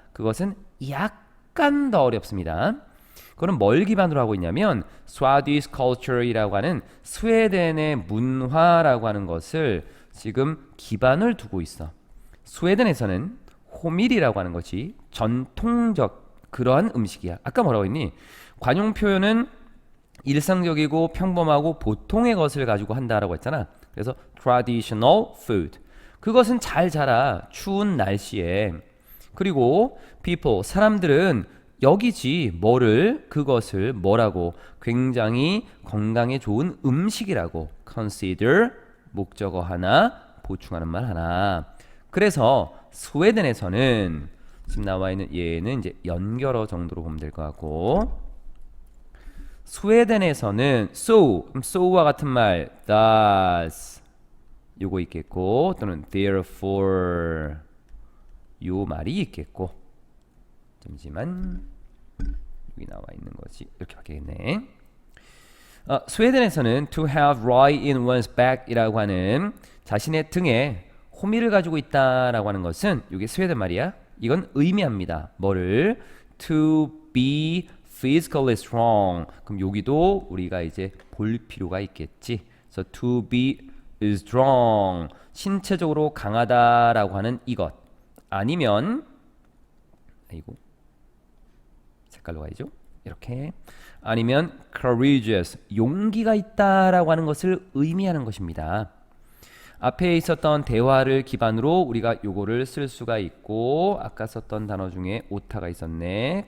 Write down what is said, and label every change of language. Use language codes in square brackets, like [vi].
[ko] 그것은 약간 더 어렵습니다. 그거는 뭘 기반으로 하고 있냐면 [en] Swedish culture [ko] 이라고 하는 스웨덴의 문화라고 하는 것을 지금 기반을 두고 있어. 스웨덴에서는 호밀이라고 하는 것이 전통적 그러한 음식이야. 아까 뭐라고 했니? 관용 표현은 일상적이고 평범하고 보통의 것을 가지고 한다라고 했잖아. 그래서 [en] traditional food. [ko] 그것은 잘 자라. 추운 날씨에. 그리고 people, 사람들은 여기지 뭐를 그것을 뭐라고 굉장히 건강에 좋은 음식이라고 consider 목적어 하나 보충하는 말 하나. 그래서 스웨덴에서는 지금 나와 있는 얘는 이제 연결어 정도로 보면 될 것 같고 스웨덴에서는 so와 같은 말 thus 요거 있겠고 또는 therefore 요 말이 있겠고 잠시만 여기 나와 있는 것이 이렇게 바뀌겠네. 스웨덴에서는 [en] to have right in one's back [ko] 이라고 하는 자신의 등에 호미를 가지고 있다라고 하는 것은 이게 스웨덴 말이야. 이건 의미합니다. 뭐를? [en] to be physically strong. [ko] 그럼 여기도 우리가 이제 볼 필요가 있겠지. 그래서 [en] to be strong. [ko] 신체적으로 강하다라고 하는 이것. 아니면 아이고 색깔로 가야죠. 이렇게. 아니면 courageous. 용기가 있다라고 하는 것을 의미하는 것입니다. 앞에 있었던 대화를 기반으로 우리가 요거를 쓸 수가 있고 아까 썼던 단어 중에 오타가 있었네.